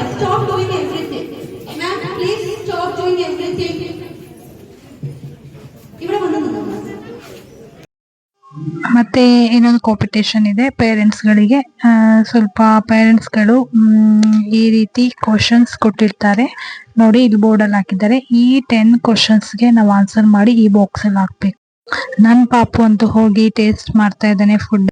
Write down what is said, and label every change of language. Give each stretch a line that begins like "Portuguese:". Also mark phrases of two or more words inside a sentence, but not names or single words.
English: Stop doing everything. Ma'am please stop doing everything.
Malayalam: ഇവിടെ കൊണ്ടുവന്നു.
Kannada: ಮತ್ತೆ ಇನ್ನೊಂದು ಕಾಂಪಿಟೇಷನ್ ಇದೆ ಪೇರೆಂಟ್ಸ್ಗಳಿಗೆ. ಸ್ವಲ್ಪ ಪೇರೆಂಟ್ಸ್ಗಳು ಈ ರೀತಿ ಕ್ವಶನ್ಸ್ ಕೊಟ್ಟಿರ್ತಾರೆ ನೋಡಿ, ಇಲ್ಲಿ ಬೋರ್ಡಲ್ಲಿ ಹಾಕಿದ್ದಾರೆ. ಈ 10 ಕ್ವಶನ್ಸ್ಗೆ ನಾವು ಆನ್ಸರ್ ಮಾಡಿ ಈ ಬಾಕ್ಸಲ್ಲಿ ಹಾಕ್ಬೇಕು. ನನ್ನ ಪಾಪು ಅಂತೂ ಹೋಗಿ ಟೇಸ್ಟ್ ಮಾಡ್ತಾ ಇದ್ದಾನೆ ಫುಡ್.